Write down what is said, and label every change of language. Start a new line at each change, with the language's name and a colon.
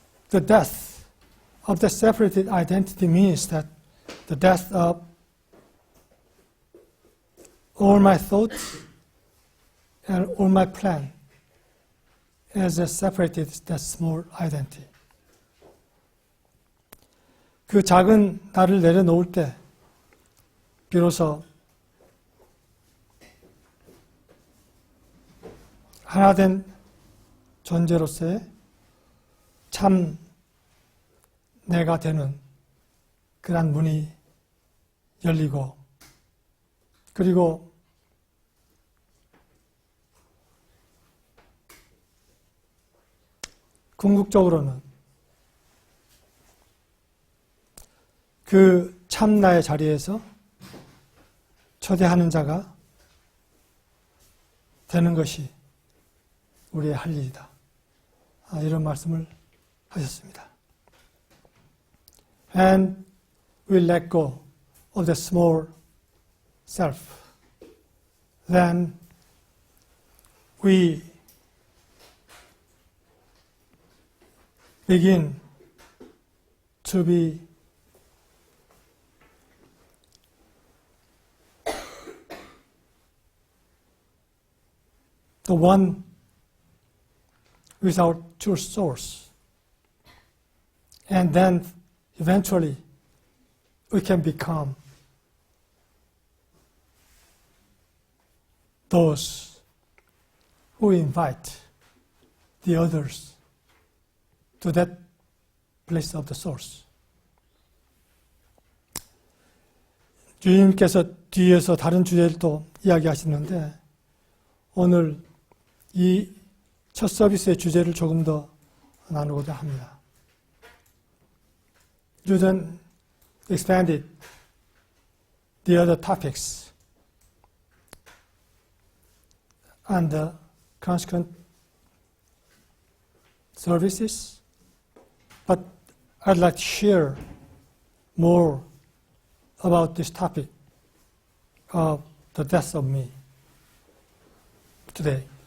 English: the death of the separated identity means that the death of all my thoughts and all my plan as a separated, that small identity.
Korean: 그 작은 나를 내려놓을 때 비로소 하나된 존재로서의 참 내가 되는 그런 문이 열리고, 그리고 궁극적으로는 그 참나의 자리에서 초대하는 자가 되는 것이 우리의 할 일이다. 이런 말씀을 하셨습니다.
English: And we let go of the small self. Then we begin to be the one without true source. And then eventually we can become those who invite the others to that place of the source.
Korean: 주님께서 뒤에서 다른 주제를 또 이야기하시는데, 오늘 이 첫 서비스의 주제를 조금 더 나누고자 합니다.
English: You then expanded the other topics and the consequent services, but I'd like to share more about this topic of the death of me today.